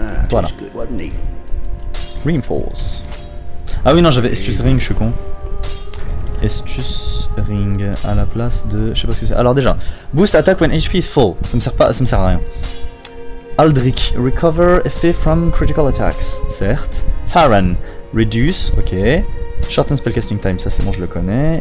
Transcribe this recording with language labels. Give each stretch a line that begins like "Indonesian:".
French: Voilà. Reinforce. Ah oui non, j'avais Estus Ring, je suis con. Estus Ring à la place de... Je sais pas ce que c'est. Alors déjà,
English: boost attack when HP is full.
French: Ça me sert pas, ça me sert à rien.
English: Aldrich, recover FP from critical attacks.
French: Certes. Farron,
English: reduce,
French: ok.
English: Shorten spellcasting time,
French: ça c'est bon, je le connais.